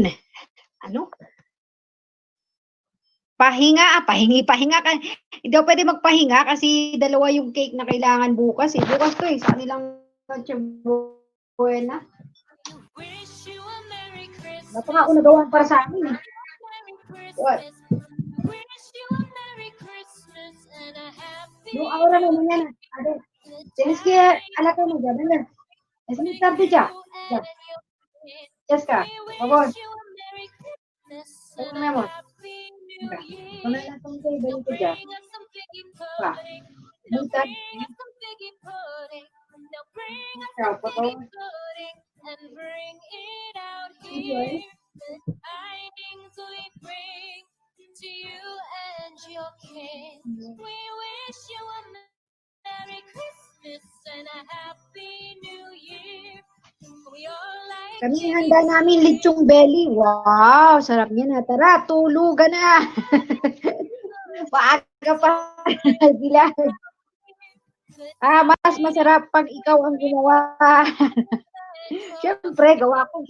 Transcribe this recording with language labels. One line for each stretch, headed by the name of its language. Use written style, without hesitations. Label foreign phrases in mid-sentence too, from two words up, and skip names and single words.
Filipino: Ano? Pahinga ka. Hindi ako pwede magpahinga kasi dalawa yung cake na kailangan bukas. Bukas to sa kanilang buena. Wala pa nga ako nagawa para sa amin What?
Spanish: No, ahora no, mañana. A ver, tienes que ir a la cama ya, venga. Es muy tarde ya. Ya está, por favor. Mi amor. Venga, ponle la tonta y ven ya. Va. Muy tarde. Chao, por favor.
English: To you and your kids, we wish you a Merry Christmas and a Happy New Year. We all like
Filipino: Kami handa namin lechong belly. Wow, sarap niya na. Tara, tulugan na. Maaga pa sila. Mas masarap pag ikaw ang gumawa. Siyempre, gawa ko.